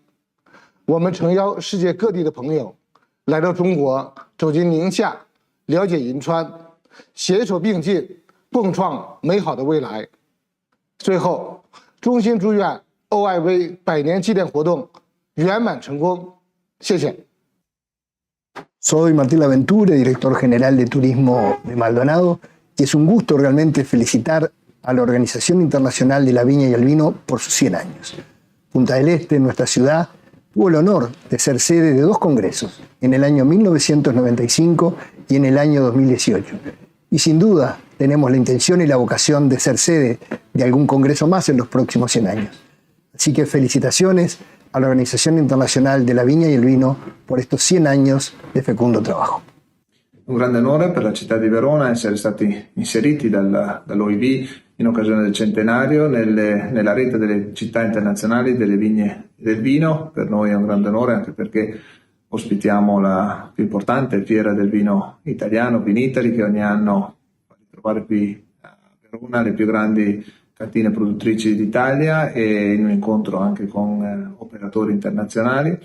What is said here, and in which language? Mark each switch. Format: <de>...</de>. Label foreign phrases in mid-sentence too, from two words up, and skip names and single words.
<zh>我们诚邀世界各地的朋友来到中国，走进宁夏，了解银川，携手并进，共创美好的未来。最后，衷心祝愿 OIV 100年纪念活动圆满成功。谢谢。</zh> <es>Soy Martín Laventure, director general de Turismo de Maldonado, y es un gusto realmente felicitar a la Organización Internacional de la Viña y el Vino por sus 100 años. Punta del Este, nuestra ciudad, tuvo el honor de ser sede de 2 congresos, en el año 1995 y en el año 2018. Y sin duda tenemos la intención y la vocación de ser sede de algún congreso más en los próximos 100 años. Así que felicitaciones a la Organización Internacional de la Viña y el Vino por estos 100 años de fecundo trabajo.</es> <it>Un grande onore per la città di Verona essere stati inseriti dall'OIV in occasione del centenario nella rete delle città internazionali delle vigne e del vino. Per noi è un grande onore anche perché ospitiamo la più importante fiera del vino italiano, Vinitali, che ogni anno fa ritrovare qui a Verona le più grandi cantine produttrici d'Italia e in un incontro anche con operatori internazionali.</it>